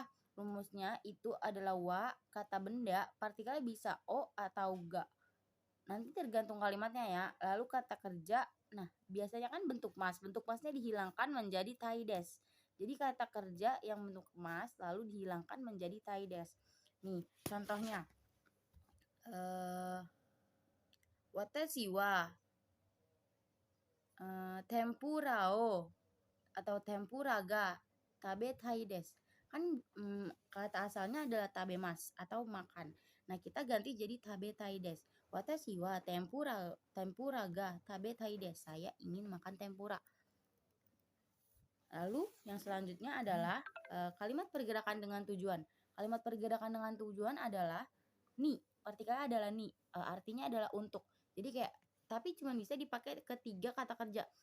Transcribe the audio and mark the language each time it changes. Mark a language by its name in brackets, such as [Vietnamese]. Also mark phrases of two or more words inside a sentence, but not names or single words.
[Indonesian] Rumusnya itu adalah wa, kata benda, partikelnya bisa o atau ga. Nanti tergantung kalimatnya ya. Lalu kata kerja, nah biasanya kan bentuk mas. Bentuk masnya dihilangkan menjadi [Japanese] たいです. [Indonesian] Jadi kata kerja yang bentuk mas lalu dihilangkan menjadi [Japanese] たいです. [Indonesian] Nih, contohnya. [Japanese] 私は天ぷらを atau 天ぷらが食べたいです. [Indonesian] Kan kata asalnya adalah tabemas atau makan. Nah, kita ganti jadi [Japanese] 食べたいです. 私は天ぷらが食べたいです. [Indonesian] Saya ingin makan tempura. Lalu yang selanjutnya adalah kalimat pergerakan dengan tujuan. Kalimat pergerakan dengan tujuan adalah ni. Partikelnya adalah ni. Artinya adalah untuk. Jadi kayak, tapi cuma bisa dipakai ketiga kata kerja.